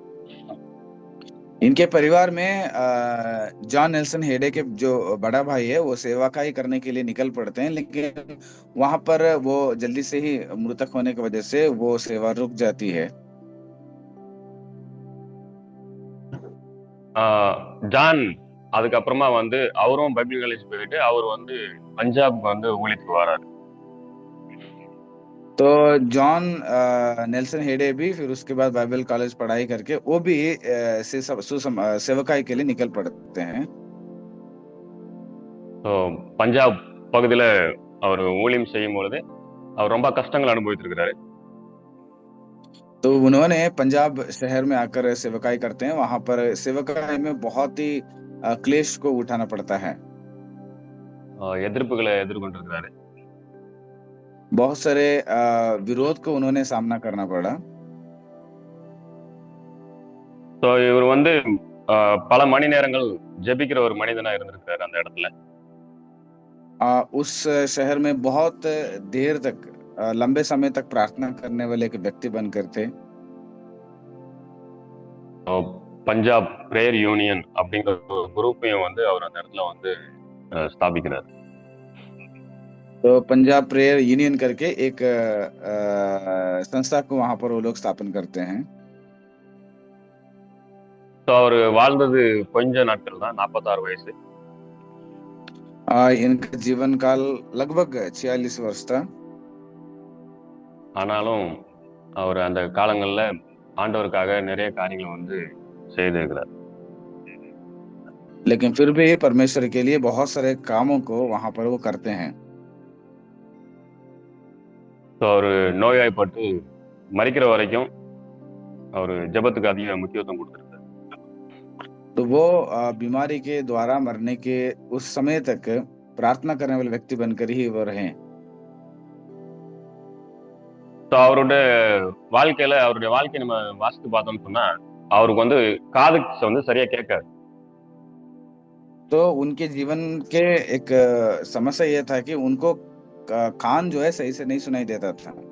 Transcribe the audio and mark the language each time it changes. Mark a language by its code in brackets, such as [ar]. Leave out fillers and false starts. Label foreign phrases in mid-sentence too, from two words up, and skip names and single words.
[hi] इनके परिवार में जॉन नेल्सन हेडे के जो बड़ा भाई है वो सेवाकाई करने के लिए निकल पड़ते हैं, लेकिन वहां पर वो जल्दी से ही मृतक होने की वजह से वो सेवा रुक जाती है। [ta] ஜான் அதுக்கப்புறமா வந்து அவரும் [en] Bible college [ta] போயிட்டு அவர் வந்து பஞ்சாப்க்கு வந்து ஊழியத்துக்கு வராரு. [hi] तो जॉन नेल्सन हेडे भी फिर उसके बाद [en] Bible college [hi] पढ़ाई करके वो भी सेवकाई के लिए निकल पड़ते हैं। [ta] ஸோ பஞ்சாப் பகுதியில அவர் ஊழியம் செய்யும் பொழுது அவர் ரொம்ப கஷ்டங்கள் அனுபவித்திருக்கிறாரு. [hi] तो उन्होंने पंजाब शहर में आकर सेवकाई करते हैं। वहां पर सेवकाई में बहुत ही क्लेश को उठाना पड़ता है। [ta] எதிர்ப்புகளை எதிர்கொண்டிருக்கிறாரு. [hi] बहुत सारे विरोध को उन्होंने सामना करना पड़ा। [ta] ஸோ இவர் வந்து பல மணி நேரங்கள் ஜெபிக்கிற ஒரு மனிதனா இருந்திருக்கிறாரு அந்த இடத்துல. [hi] उस शहर में बहुत देर तक लंबे समय तक प्रार्थना करने वाले एक व्यक्ति बनकर थे। [ta] பஞ்சாப் பிரேயர் யூனியன் அப்படிங்கிற ஒரு குரூப்பையும் வந்து அவர் அந்த இடத்துல வந்து ஸ்தாபிக்கிறார். [hi] तो पंजाब प्रेयर यूनियन करके एक संस्था को वहां पर वो लोग स्थापन करते हैं। [ta] तो அவர் வாழ்ந்தது கொஞ்ச நாட்கள் தான், 46 வயசு. [hi] इनका जीवन काल लगभग 46 वर्ष था। [ta] ஆனாலும் அவர் அந்த காலங்கள்ல ஆண்டவருக்காக நிறைய காரியங்களை வந்து செய்திருக்கிறார். [hi] लेकिन फिर भी परमेश्वर के लिए बहुत सारे कामों को वहां पर वो करते हैं। [ta] ஸோ அவர் நோய்வாய்ப்பட்டு மரிக்கிற வரைக்கும் அவர் ஜெபத்துக்கு அதிக முக்கியத்துவம் கொடுத்திருக்காரு. [hi] तो वो बीमारी के द्वारा मरने के उस समय तक प्रार्थना करने वाले व्यक्ति बनकर ही वो रहे। [ta] ஸோ அவருடைய வாழ்க்கை நம்ம வாசித்து பார்த்தோம்னு சொன்னா அவருக்கு வந்து காது வந்து சரியா கேட்காது. [hi] तो उनके जीवन के एक समस्या यह था कि उनको कान जो है सही से नहीं सुनाई देता था।